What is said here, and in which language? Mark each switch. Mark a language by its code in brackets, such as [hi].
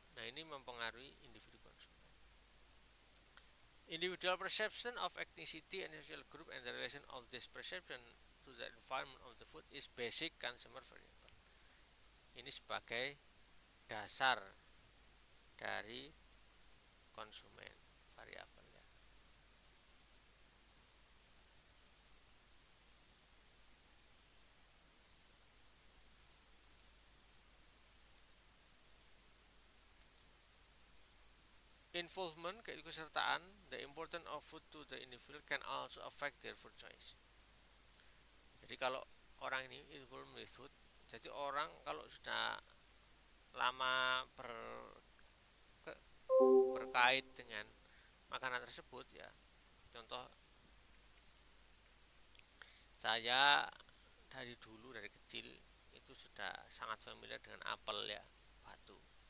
[id] Nah, ini mempengaruhi individu konsumen. [en] Individual perception of ethnicity and social group and the relation of this perception to the environment of the food is basic consumer variable. [id] Ini sebagai dasar dari konsumen variabel ya. [en] Involvement, keikutsertaan, the importance of food to the individual can also affect their food choice. [id] Jadi kalau orang ini involved with food, jadi orang kalau sudah lama berkait dengan makanan tersebut ya. Contoh, saya dari dulu, dari kecil itu sudah sangat familiar dengan apel ya, Batu.